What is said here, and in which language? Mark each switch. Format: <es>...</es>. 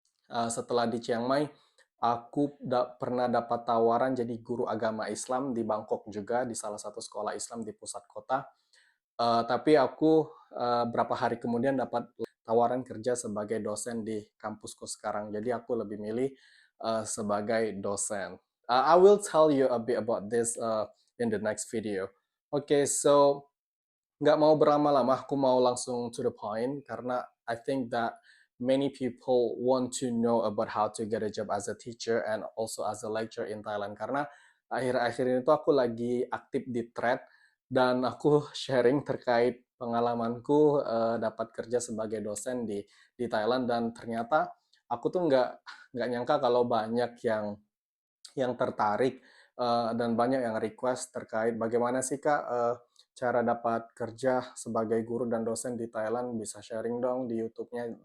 <id>Setelah di Chiang Mai, aku pernah dapat tawaran jadi guru agama Islam di Bangkok juga di salah satu sekolah Islam di pusat kota. Tapi aku berapa hari kemudian dapat tawaran kerja sebagai dosen di kampusku sekarang. Jadi aku lebih milih sebagai dosen.</id> <en>I will tell you a bit about this in the next video. Okay, so</en> <id>nggak mau berlama-lama, aku mau langsung</id> <en>to the point karena I think that many people want to know about how to get a job as a teacher and also as a lecturer in Thailand.</en> <id>Karena akhir-akhir ini tuh aku lagi aktif di thread dan aku sharing terkait pengalamanku dapat kerja sebagai dosen di Thailand dan ternyata aku tuh nggak nyangka kalau banyak yang tertarik dan banyak yang request terkait bagaimana sih Kak cara dapat kerja sebagai guru dan dosen di Thailand, bisa sharing dong di YouTube-nya.</id>